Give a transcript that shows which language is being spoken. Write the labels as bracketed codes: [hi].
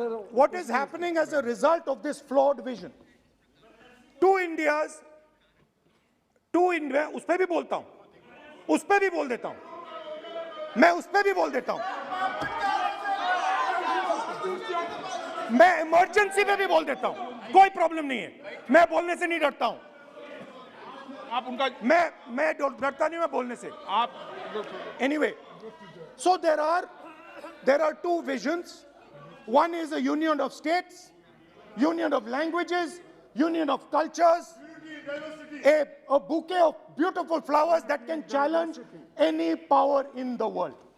[en] What is happening as a result of this flawed vision? Two Indias, [hi] उस पे भी बोलता हूं, उस पे भी बोल देता हूं. मैं उस पर भी बोल देता हूं, मैं इमरजेंसी पे भी बोल देता हूं, कोई प्रॉब्लम नहीं है, मैं बोलने से नहीं डरता हूं। आप उनका मैं डरता नहीं, मैं बोलने से। आप [en] Anyway, so there are two visions. One is a union of states, union of languages, union of cultures, a bouquet of beautiful flowers that can challenge any power in the world.